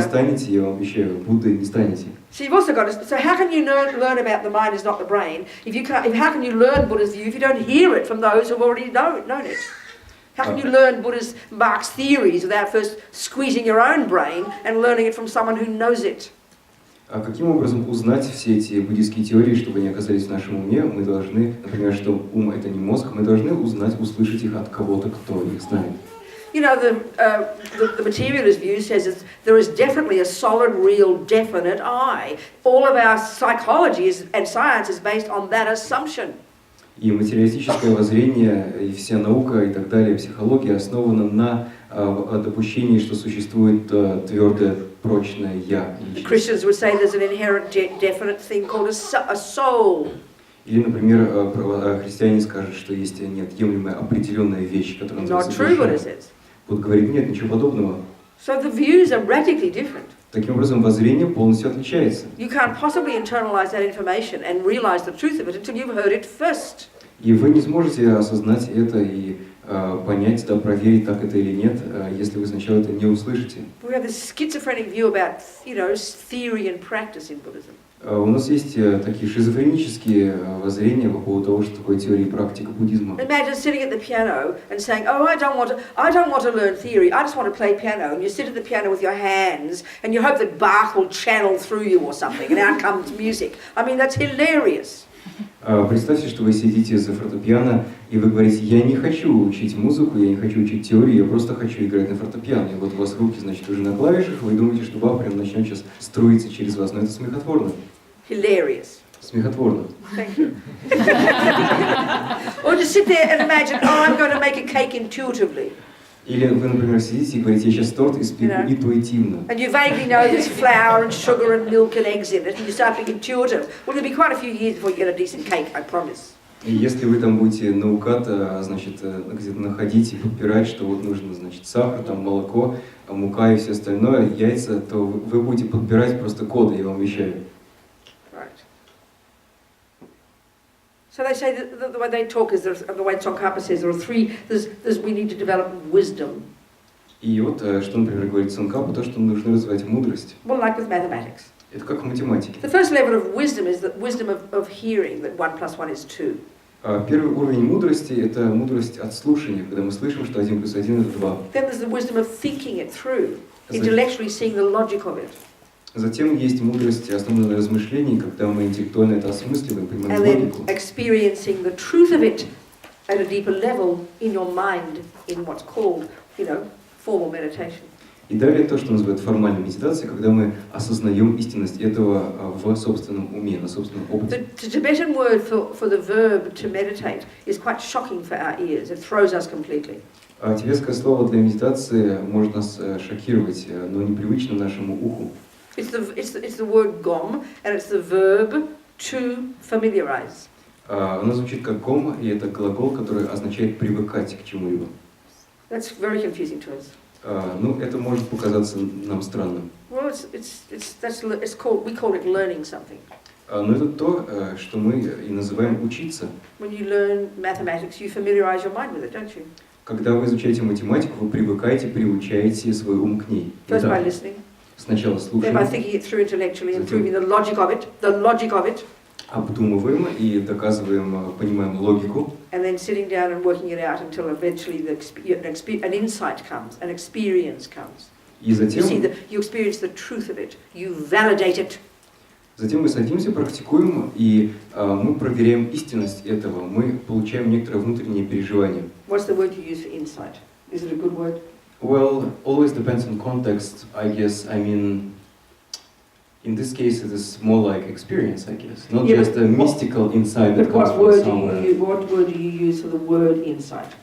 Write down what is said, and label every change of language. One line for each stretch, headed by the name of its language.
Russian: станете, я вам обещаю, Буддой не станете.
English: So you've also got to, so how can you learn about the mind is not the brain if you can't, how can you learn Buddha's view if you don't hear it from those who've already known it? How can you learn Buddha's, Marx's theories without first squeezing your own brain and learning it from someone who knows it?
Russian: А каким образом узнать все эти буддийские теории, чтобы они оказались в нашем уме? Мы должны, например, что ум — это не мозг, мы должны узнать, услышать их от кого-то, кто их знает.
English: You know, the materialist view says that there is definitely a solid, real, definite I. All of our psychology and science is based on that assumption.
Russian: И материалистическое воззрение, и вся наука, и так далее, психология основана на допущении, что существует твердое, прочное «я».
English: The Christians would say there's an inherent, definite thing called a soul.
Russian: Или, например, христиане скажут, что есть неотъемлемая определенная вещь, которая
English: Not
Russian: называется
English: true, Buddha
Russian: душа.
English: says.
Russian: Будда говорит, нет, ничего подобного.
English: So the views are radically different.
Russian: Таким образом, воззрение полностью отличается.
English: You can't possibly internalize that information and realize the truth of it until you've heard it first.
Russian: И вы не сможете осознать это и понять, да, проверить, так это или нет, если вы сначала это не услышите.
English: We have this schizophrenic view about, theory and practice in Buddhism.
Russian: У нас есть такие шизофренические воззрения по поводу того, что такое теория и практика буддизма.
English: Imagine sitting at the piano and saying, "Oh, I don't want to learn theory. I just want to play piano." And you sit at the piano with your hands, and you hope that Bach will channel through you or something, and out comes music. I mean, that's hilarious.
Russian: Представьте, что вы сидите за фортепиано, и вы говорите: я не хочу учить музыку, я не хочу учить теорию, я просто хочу играть на фортепиано. И вот у вас руки, значит, уже на клавишах, вы думаете, что Бах прям начнет сейчас струиться через вас. Но это смехотворно.
English: Hilarious.
Russian: Смехотворно.
English: Thank you. Or just sit there and imagine, oh, I'm going to make a cake intuitively.
Russian: Или вы, например, сидите и говорите: я сейчас торт испеку интуитивно.
English: And you vaguely know there's flour and sugar and milk and eggs in it, and you start being intuitive. Well, it'll be quite a few years before you get a decent cake, I promise.
Russian: И если вы там будете наугад, значит, где-то находить и подбирать, что вот нужно, значит, сахар, там, молоко, мука и все остальное, яйца, то вы будете подбирать просто коды, я вам обещаю.
English: So they say that the way they talk is, the way Tsongkhapa says, there are three, we need to develop wisdom.
Russian: И вот, что, например, говорит Цонкапа, то, что нужно развивать мудрость.
English: Well, like with mathematics.
Russian: Это как в математике.
English: The first level of wisdom is the wisdom of hearing, that 1 + 1 is 2.
Russian: Первый уровень мудрости – это мудрость от слушания, когда мы слышим, что 1 + 1 – это 2.
English: Then there's the wisdom of thinking it through, intellectually seeing the logic of it.
Russian: Затем есть мудрость, основанная на размышлении, когда мы интеллектуально это осмысливаем, понимаем логику.
English: And then experiencing the truth of it at a deeper level in your mind, in what's called, formal meditation.
Russian: И далее то, что называют формальной медитацией, когда мы осознаем истинность этого в собственном уме, на собственном опыте.
English: The Tibetan word for the verb to meditate is quite shocking for our ears. It throws us completely.
Russian: Тибетское слово для медитации может нас шокировать, но непривычно нашему уху.
English: It's the word gom, and it's the verb to familiarize.
Russian: Оно звучит как гом, и это глагол, который означает привыкать к чему-либо.
English: That's very confusing to us.
Russian: Ну, это может показаться нам странным.
English: Well, we call it learning something.
Russian: Но это то, что мы и называем учиться.
English: When you learn mathematics, you familiarize your mind with it, don't you?
Russian: Когда вы изучаете математику, вы привыкаете, приучаете свой ум к ней.
English: First by listening.
Russian: Сначала
English: Then
Russian: слушаем,
English: by thinking it through intellectually and proving the logic of it.
Russian: Обдумываем и доказываем, понимаем логику.
English: And then sitting down and working it out until eventually an insight comes, an experience comes.
Russian: И затем,
English: You experience the truth of it. You validate it.
Russian: Затем мы садимся, практикуем, и мы проверяем истинность этого. Мы получаем некоторое внутреннее переживание.
English: What's the word you use for insight? Is it a good word? Well, always depends on context, I guess. I mean, in this case, it is more like experience, I guess, not just a mystical insight that comes from somewhere. What word do you use for the word insight?